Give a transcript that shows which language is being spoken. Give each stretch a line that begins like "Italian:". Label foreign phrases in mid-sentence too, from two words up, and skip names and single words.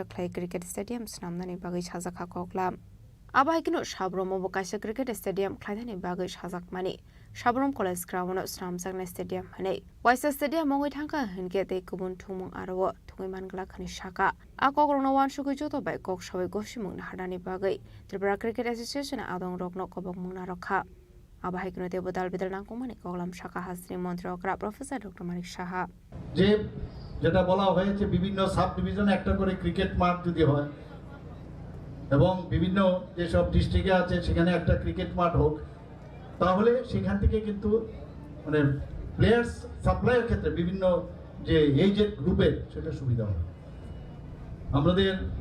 Kok Borok: khlai
English: cricket stadium
Kok Borok: snamnani bagai sajaka koklam abahikino sabromo bakaisa
English: cricket stadium
Kok Borok: khlaidani bagai sajakmani sabrom college ground no snamjakna stadium hane waisa stadium mongoi thangka hinke te kubun thumung aro thungoi mangla khani saka akogrno wan sugoi joto bai kok sabai gosimung na hadani bagai Tripura Cricket Association adong rokno kobok mungna rokha abahikino te bodal bidal nangkomani koklam saka hasri mantri okra Professor Dr. Manik Saha
Bangla: je যেটা বলা হয়েছে বিভিন্ন সাব ডিভিশনে একটা করে ক্রিকেট মাঠ যদি হয় এবং বিভিন্ন যে সব ডিস্ট্রিক্টে আছে সেখানে একটা ক্রিকেট মাঠ হোক তাহলে সেখান থেকে কিন্তু মানে প্লেয়ার্স সাপ্লাইয়ের ক্ষেত্রে বিভিন্ন যে এজেড গ্রুপের সেটা সুবিধা হবে আমাদের